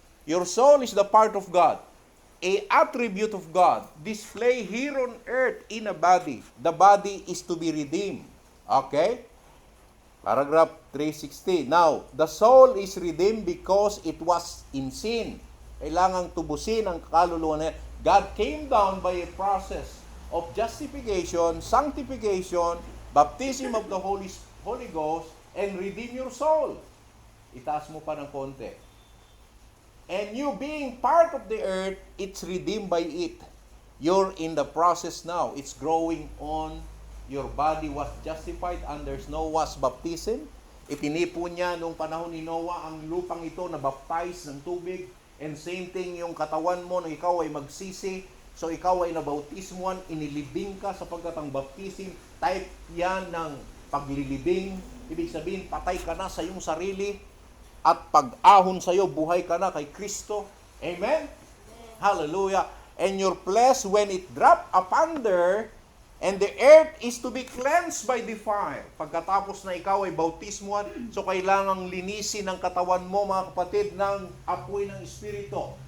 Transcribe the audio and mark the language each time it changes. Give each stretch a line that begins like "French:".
English: Your soul is the part of God, a attribute of God, display here on earth in a body. The body is to be redeemed. Okay? Paragraph 360. Now, the soul is redeemed because it was in sin.
Filipino: Kailangang tubusin ang kaluluwa na yan.
English: God came down by a process of justification, sanctification, baptism of the Holy Ghost, and redeem your soul.
Filipino: Itaas mo pa ng konti.
English: And you being part of the earth, it's redeemed by it. You're in the process now. It's growing on. Your body was justified under Noah's baptism.
Filipino: Itinipon niya nung panahon ni Noah ang lupang ito na baptize ng tubig.
English: And same thing
Filipino: yung katawan mo na ikaw ay magsisi. So ikaw ay nabautismuan, inilibing ka sapagkat ang baptism, type yan ng paglilibing. Ibig sabihin, patay ka na sa iyong sarili. at pag-ahon sa iyo, buhay ka na kay Kristo. Amen? Hallelujah.
English: And your flesh, when it drop upon there, and the earth is to be cleansed by the fire.
Filipino: Pagkatapos na ikaw ay bautismuhan, so kailangang linisin ang katawan mo, mga kapatid, ng apoy ng Espiritu.